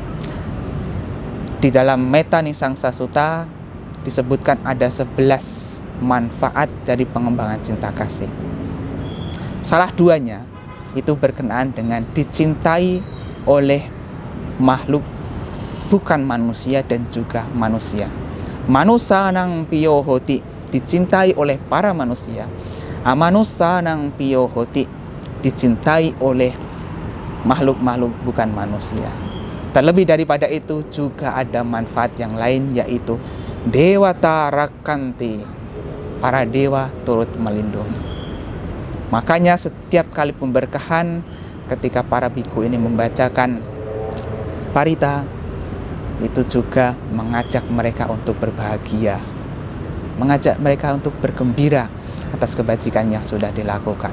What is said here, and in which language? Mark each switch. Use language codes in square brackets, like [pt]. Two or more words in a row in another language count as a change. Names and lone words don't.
[id] Di dalam Metta Nisangsa Sutta disebutkan ada 11 manfaat dari pengembangan cinta kasih. Salah duanya itu berkenaan dengan dicintai oleh makhluk bukan manusia dan juga manusia. [pi] Manusa nang piyo hoti, [id] dicintai oleh para manusia. [pi] Amanusa nang piyo hoti, [id] dicintai oleh makhluk-makhluk bukan manusia. Terlebih daripada itu juga ada manfaat yang lain, yaitu [pi] Dewata Rakanti, [id] para dewa turut melindungi. Makanya setiap kali pemberkahan, ketika para biku ini membacakan parita, itu juga mengajak mereka untuk berbahagia, mengajak mereka untuk bergembira atas kebajikan yang sudah dilakukan.